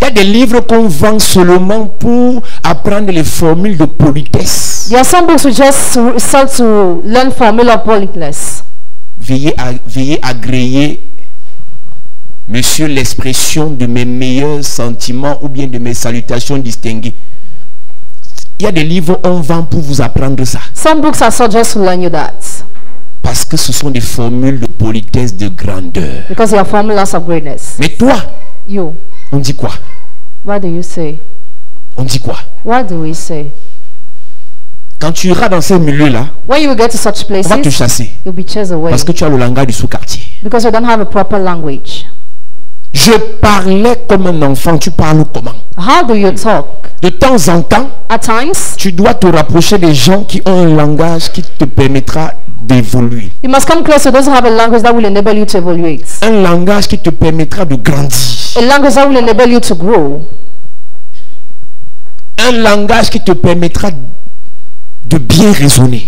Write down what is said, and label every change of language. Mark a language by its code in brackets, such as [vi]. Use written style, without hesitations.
[fr] Il y a des livres qu'on vend seulement pour apprendre les formules de politesse. [en] There are some books we just sell to learn formula of politeness. [fr] Veuillez agréer, monsieur, l'expression de mes meilleurs sentiments ou bien de mes salutations distinguées. Il y a des livres on vend pour vous apprendre ça. [en] Some books are sold just to learn you that. [fr] Parce que ce sont des formules de politesse, de grandeur. [en] Because they are formulas of greatness. [fr] Mais toi, [en] You, [fr] on dit quoi? [en] what do you say? [fr] On dit quoi? [en] What do we say? [fr] Quand tu iras dans ces milieux-là, [en] When you will get to such [fr] on va te [en] places, [fr] chasser. [en] you'll be chased away. [fr] Parce que tu as le langage du sous-quartier. [en] Because you don't have a proper language. [fr] Je parlais comme un enfant, tu parles comment? [en] How do you talk? [fr] De temps en temps, [en] At times, [fr] tu dois te rapprocher des gens qui ont un langage qui te permettra d'évoluer. [en] you must come close to those who have a language that will enable you to evaluate. [fr] Un langage qui te permettra de grandir. [en] A language that will enable you to grow. [fr] Un langage qui te permettra de bien raisonner.